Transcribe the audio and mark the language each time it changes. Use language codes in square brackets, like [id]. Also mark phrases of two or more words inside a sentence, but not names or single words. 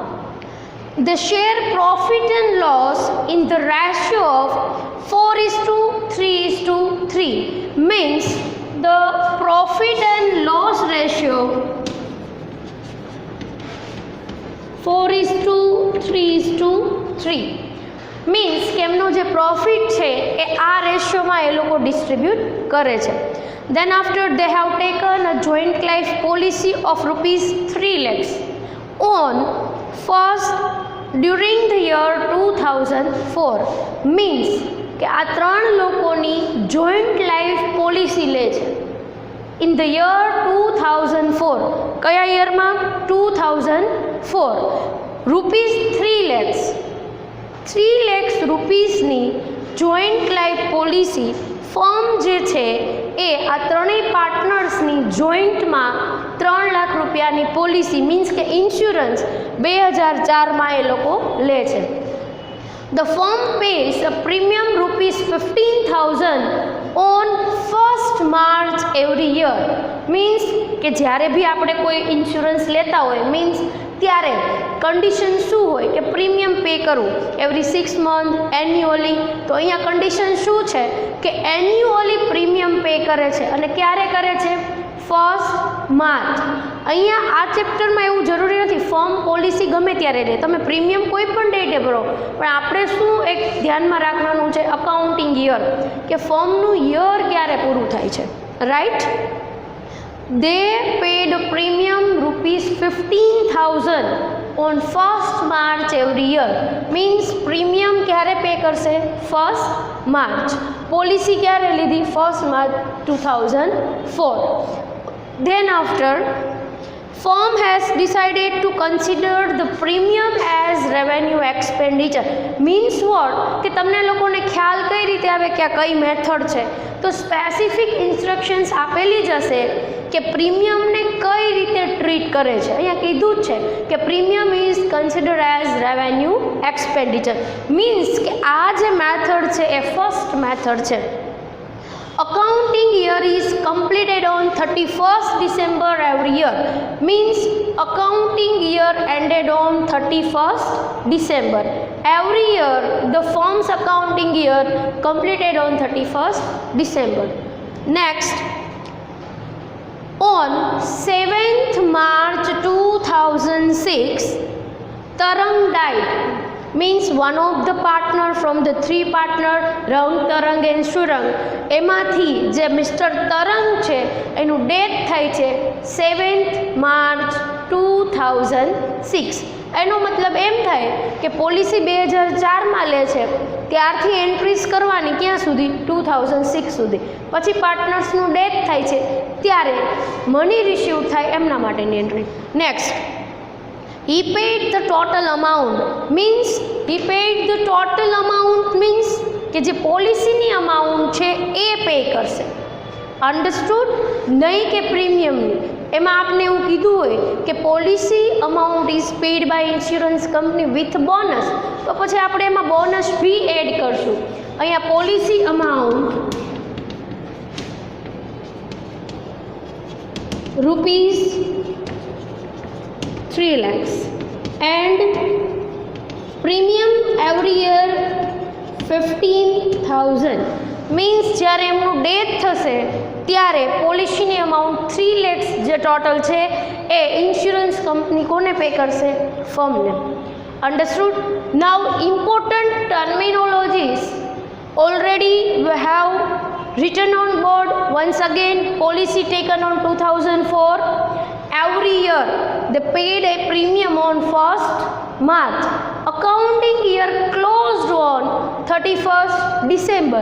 [en] They share profit and loss in the ratio of 4:3:3, means the profit and loss ratio 4:3:3 [gu] મીન્સ કે એમનો જે પ્રોફિટ છે એ આ રેશિયોમાં એ લોકો ડિસ્ટ્રીબ્યુટ કરે છે. [en] Then after they have taken a joint life policy of rupees 3 lakhs on first during the year 2004, means [gu] કે આ 3 લોકોની [en] joint life policy [gu] લે છે [en] in the year 2004. [gu] કયા યરમાં? 2004. [en] rupees 3 lakhs, [gu] 3 lakhs રૂપીસની [en] joint life policy firm [gu] જે છે એ આ ત્રણેય પાર્ટનર્સની જોઈન્ટમાં 3 લાખ રૂપિયાની [en] policy means [gu] કે ઇન્સ્યોરન્સ 2004માં એ લોકો લે છે. [en] The firm pays a premium rupees 15,000 on 1st March every year, means [gu] કે જ્યારે બી આપણે કોઈ ઇન્સ્યોરન્સ લેતા હોય મીન્સ ત્યારે કન્ડિશન શું હોય કે [en] premium pay [gu] કરવું [en] every 6 month annually. [gu] તો અહીંયા કન્ડિશન શું છે કે [en] annually premium pay [gu] કરે છે અને ક્યારે કરે છે? 1 માર્ચ. અહીંયા આ ચેપ્ટરમાં એવું જરૂરી નથી ફર્મ પોલિસી ગમે ત્યારે લે, તમે પ્રીમિયમ કોઈ પણ ડેટે ભરો, પણ આપણે શું એક ધ્યાનમાં રાખવાનું છે [en] accounting year, [gu] કે ફર્મનું યર ક્યારે પૂરું થાય છે. રાઈટ. [en] They paid premium rupees 15,000 on 1st March every year. Means premium [gu] ક્યારે પે કરશે? [en] 1st March. [gu] પોલિસી ક્યારે લીધી? 1st March 2004. [en] Then after, firm has decided to consider the premium as revenue expenditure. Means what? [gu] કે તમને લોકોને ખ્યાલ કઈ રીતે આવે કે આ કઈ મેથડ છે? તો [en] specific instructions [gu] આપેલી જ હશે કે પ્રીમિયમને કઈ રીતે ટ્રીટ કરે છે. અહીંયા કીધું જ છે કે [en] premium is consider as revenue expenditure. [gu] મીન્સ કે આ જે મેથડ છે એ [en] first method [gu] છે. [en] Accounting year is completed on 31st December every year. Means accounting year ended on 31st December. Every year the firm's accounting year completed on 31st December. Next, on 7th March 2006, Tarang died. Means one of the partner from the 3 partner Rang, Tarang and Shurang, [gu] એમાંથી જે મિસ્ટર તરંગ છે એનું ડેથ થાય છે 7th March 2006. એનો મતલબ એમ થાય કે પોલિસી 2004માં લે છે ત્યારથી એન્ટ્રીઝ કરવાની ક્યાં સુધી? 2006 સુધી. પછી પાર્ટનર્સનું ડેથ થાય છે ત્યારે [en] money receive [gu] થાય એમના માટેની એન્ટ્રી. નેક્સ્ટ, [en] he paid the total amount. Means he paid the total amount means [gu] કે જે પોલિસીની અમાઉન્ટ છે એ પે કરશે. અન્ડરસ્ટુડ? નહીં કે પ્રીમિયમની. એમાં આપને એવું કીધું હોય કે [en] policy amount is paid by insurance company with bonus, [gu] તો પછી આપણે એમાં બોનસ બી એડ કરશું. [en] અહીંયા policy amount rupees 3 lakhs and premium every year 15,000. [gu] મીન્સ જ્યારે એમનું ડેથ થશે ત્યારે પોલિસીની અમાઉન્ટ 3 lakhs જે ટોટલ છે એ [en] insurance company [gu] કોને પે કરશે? [en] ફર્મને. Understood? Now important terminologies already we have written on board. Once again, policy taken on 2004. Every year they paid a premium on 1st March. Accounting year closed on 31st December.